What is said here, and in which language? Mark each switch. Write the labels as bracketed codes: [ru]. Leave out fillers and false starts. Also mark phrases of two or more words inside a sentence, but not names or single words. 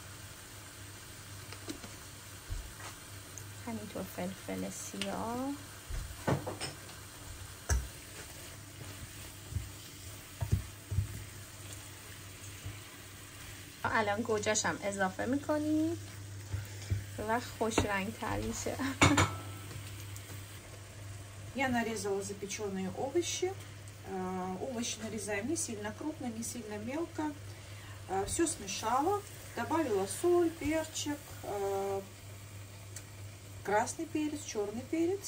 [fa] همینطور فلفل سیاه. الان گوجهش هم اضافه میکنیم و خوش رنگ تر میشه. [ru] Я нарезала запеченные овощи. Овощи нарезаем не сильно крупно, не сильно мелко. Все смешала, добавила соль, перчик, красный перец, черный перец.